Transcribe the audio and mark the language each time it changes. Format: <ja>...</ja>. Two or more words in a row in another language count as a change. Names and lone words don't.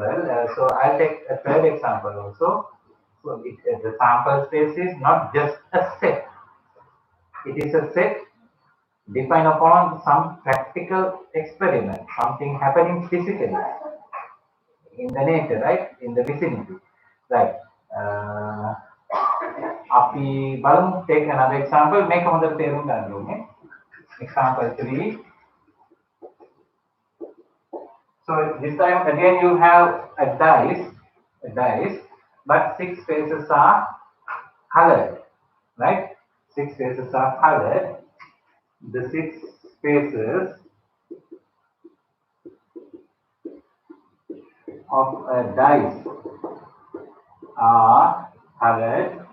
<en>So I'll take a third example also. So the sample space is not just a set. It is a set defined upon some practical experiment, something happening physically in the nature, right? In the vicinity, right?</en> <si>Uh, අපි බලමු,</si> <en>take another example.</en> <si>මේක හොඳට තේරුම් ගන්න ඕනේ.</si> <en>Example 3. So this time again you have a dice, but six faces are colored, right? Six faces are colored. The six faces of a dice are colored.</en>